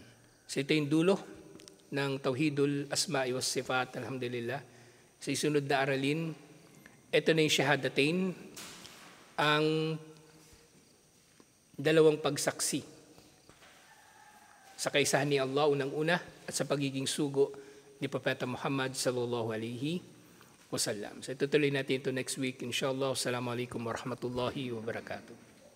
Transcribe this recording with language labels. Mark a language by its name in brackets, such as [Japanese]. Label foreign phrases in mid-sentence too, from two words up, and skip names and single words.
[Filipino] So ito yung dulo ng [Arabic] توحيد الأسماء والصفات, [Filipino] alhamdulillah. Sa isunod na aralin, ito na yung Shahadatain, ang dalawang pagsaksi sa kaisahan ni Allah unang-una at sa pagiging sugo ni Propeta Muhammad [Arabic] صلى الله عليه وسلم. [Filipino] So itutuloy natin ito [English] next week, [Filipino] inshallah. [Arabic] السلام عليكم ورحمة الله وبركاته.